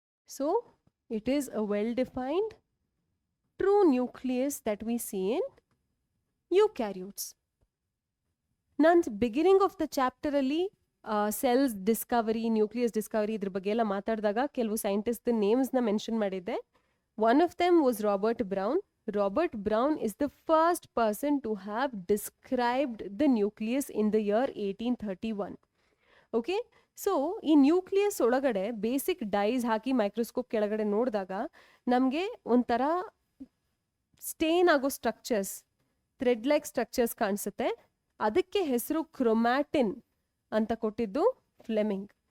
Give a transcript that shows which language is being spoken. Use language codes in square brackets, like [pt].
[en] So it is a well-defined true nucleus that we see in eukaryotes. [kn] ನಾನು beginning of the chapter ಅಲ್ಲಿ cells Discovery, nucleus Discovery ಇದ್ರ ಬಗ್ಗೆ ಎಲ್ಲ ಮಾತಾಡಿದಾಗ ಕೆಲವು ಸೈಂಟಿಸ್ಟ್ ನೇಮ್ಸ್ನ ಮೆನ್ಷನ್ ಮಾಡಿದ್ದೆ. [en] One of them was Robert Brown. Robert Brown is the first person to have described the nucleus in the year 1831. [kn] Okay, so ಈ nucleus ಒಳಗಡೆ basic dies ಹಾಕಿ microscope ಕೆಳಗಡೆ ನೋಡಿದಾಗ ನಮಗೆ ಒಂಥರ ಸ್ಟೇನ್ ಆಗೋ ಸ್ಟ್ರಕ್ಚರ್ಸ್, ಥ್ರೆಡ್ ಲೈಕ್ ಸ್ಟ್ರಕ್ಚರ್ಸ್ ಕಾಣಿಸುತ್ತೆ. ಅದಕ್ಕೆ ಹೆಸರು ಕ್ರೊಮ್ಯಾಟಿನ್ ಅಂತ ಕೊಟ್ಟಿದ್ದು ಫ್ಲೆಮಿಂಗ್.